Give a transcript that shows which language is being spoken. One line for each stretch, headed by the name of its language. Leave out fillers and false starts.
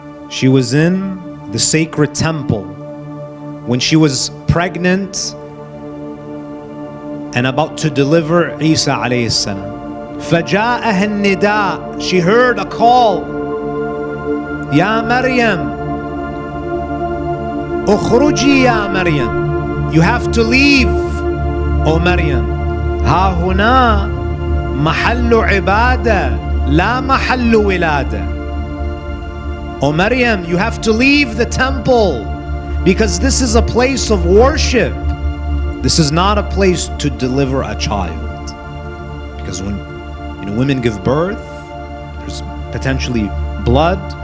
English: She was in the sacred temple when she was pregnant and about to deliver Isa alayhi salam.
Arabic: فجاءها النداء.
English: She heard a call.
Arabic: يا مريم اخرجي يا مريم.
English: You have to leave, O Maryam.
Arabic: ها هنا محل عبادة لا محل ولادة.
English: O Maryam, you have to leave the temple because this is a place of worship. This is not a place to deliver a child. Because when women give birth, there's potentially blood.